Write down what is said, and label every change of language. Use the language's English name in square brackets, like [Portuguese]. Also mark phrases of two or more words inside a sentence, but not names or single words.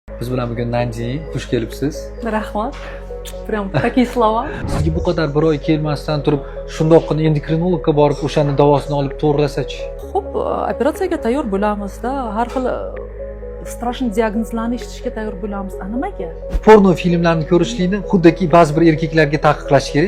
[Uzbek] Biz bilan bugun Nanji, xush kelibsiz. Rahmat. [Russian] Прям такие слова. [Uzbek] Sizga bu qadar bir oy kelmasdan turib, shundoqqina endokrinologga borib o'shani davosini olib to'g'rilasachi. Xo'p, operatsiyaga tayyor bo'lamiz-da. Har xil strashniy diagnozlarni eshitishga tayyor bo'lamiz. Nimaga? Porno filmlarini ko'rishlikni xuddiki ba'zi bir erkaklarga taqiqlash kerak.